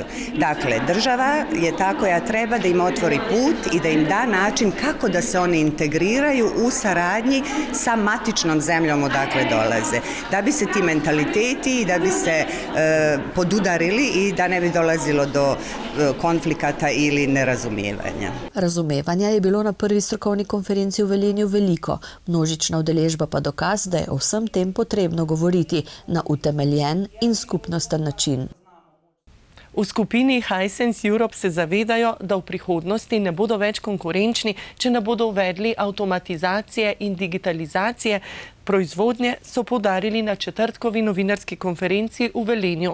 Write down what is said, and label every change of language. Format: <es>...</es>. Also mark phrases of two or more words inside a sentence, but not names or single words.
<bs>Dakle, država je ta koja treba da im otvori put i da im da način kako da se oni integriraju u saradnji sa matičnom zemljom odakle dolaze. Da bi se ti mentaliteti i da bi se podudarili i da ne bi dolazilo do konflikata ili nerazumijevanja.</bs> <sl>Razumevanja je bilo na prvi strokovni konferenci v Velenju veliko, množična udeležba pa dokaz, da je o vsem tem potrebno govoriti na utemeljen in skupnosten način. V skupini Hisense Europe se zavedajo, da v prihodnosti ne bodo več konkurenčni, če ne bodo uvedli avtomatizacije in digitalizacije proizvodnje, so poudarili na četrtkovi novinarski konferenci v Velenju.</sl>